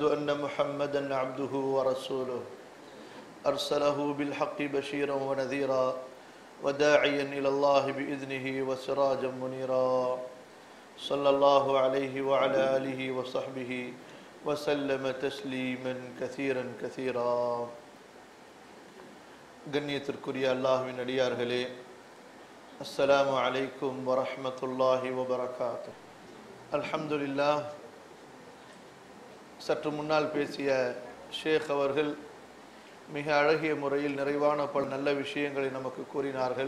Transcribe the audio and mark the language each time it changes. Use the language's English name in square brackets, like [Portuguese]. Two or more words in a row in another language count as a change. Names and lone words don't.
[Arabic] أن محمدا عبده ورسوله أرسله بالحق بشيرا ونذيرا وداعيا إلى الله بإذنه وسراجا منيرا صلى الله عليه وعلى آله وصحبه وسلم تسليما كثيرا كثيرا [Tamil] கண்ணியத்திற்குரிய அல்லாஹ்வின் அடியார்களே, [Arabic] السلام عليكم ورحمة الله وبركاته. [Tamil] அல்ஹம்துலில்லாஹ், சற்று முன்னால் பேசிய ஷேக் அவர்கள் மிக அழகிய முறையில் நிறைவான பல நல்ல விஷயங்களை நமக்கு கூறினார்கள்.